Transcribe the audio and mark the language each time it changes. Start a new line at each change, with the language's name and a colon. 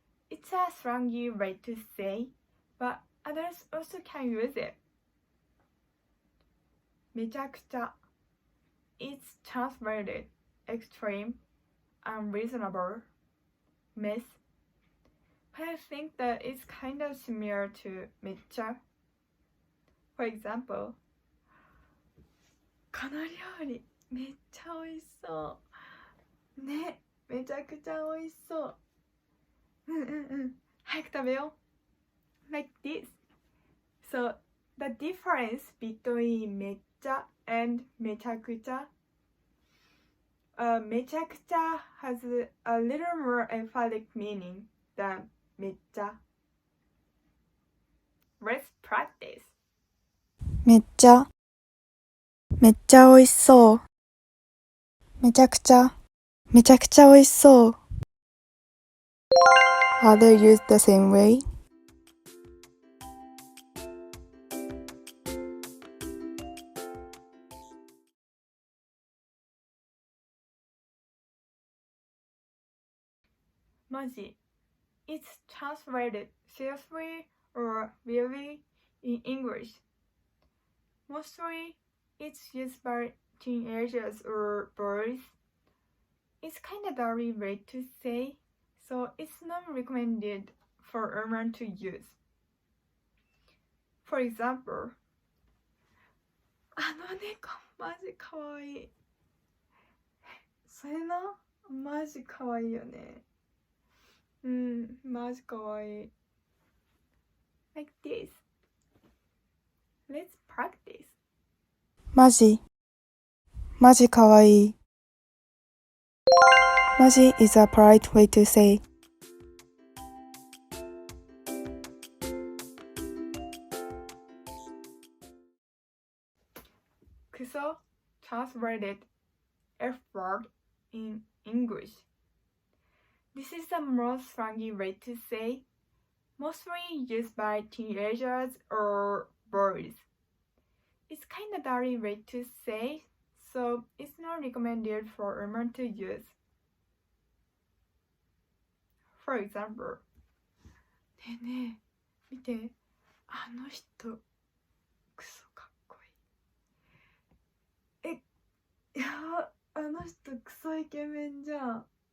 English: It's a slangy way to say, but others also can use it. めちゃくちゃ It's translated extreme, unreasonable, mess. But I think that it's kind of similar to めっちゃ. For example,
Japanese: この料理めっちゃ美味しそうね。めちゃくちゃ美味しそう。早く食べよう
English: like this. So the difference between めっちゃ and めちゃくちゃ, めちゃくちゃ has a little more emphatic meaning than めっちゃ. Let's practice.
Japanese: めっちゃ美味しそう。めちゃくちゃ美味しそう。
English: Are they used the same way? マジ It's translated seriously or really in English. Mostly, it's used by teenagers or boys. It's kind of dirty way to say, so it's not recommended for everyone to use. For example,
Japanese: あの猫マジかわいい。それな、マジかわいいよね。マジかわいい。
English: Like this. Let's practice.
Japanese: マジかわいい。
English: マジ is a polite way to say. クソ translated F word in English. This is the most slangy way to say, mostly used by teenagers or boys. It's kind of dirty way to say, so it's not recommended for women to use. For example,
Japanese: ねえねえ、見て、あの人、クソかっこいい。いや、あの人クソイケメンじゃん。